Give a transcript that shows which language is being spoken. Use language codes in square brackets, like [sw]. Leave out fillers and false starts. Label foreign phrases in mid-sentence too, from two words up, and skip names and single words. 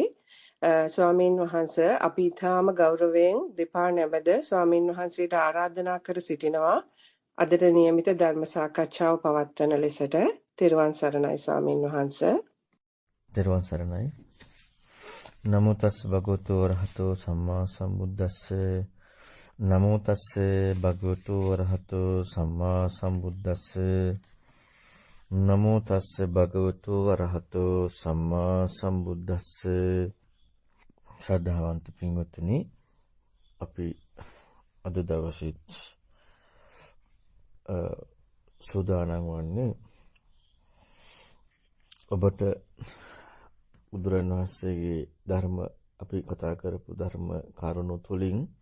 [si] ස්වාමීන් වහන්සේ අපි ඊටාම ගෞරවයෙන් දෙපා නැමද ස්වාමීන් වහන්සේට ආරාධනා කර සිටිනවා. අදට નિયમિત ධර්ම සාකච්ඡාව පවත්වන ලෙසට තෙරුවන් සරණයි ස්වාමීන් වහන්සේ. තෙරුවන් සරණයි. [pi] නමෝ තස් භගවතු වරහතෝ සම්මා සම්බුද්දස්ස. නමෝ තස්ස භගවතු වරහතෝ සම්මා සම්බුද්දස්ස. නමෝ තස්ස භගවතු වරහතෝ සම්මා සම්බුද්දස්ස. [si] ශ්‍රද්ධාවන්ත පින්වත්නි, අපි අද දවසේ සූදානම් වන්නේ ඔබට බුදුරණන් වහන්සේගේ ධර්ම, අපි කතා කරපු ධර්ම කාරණු තුලින්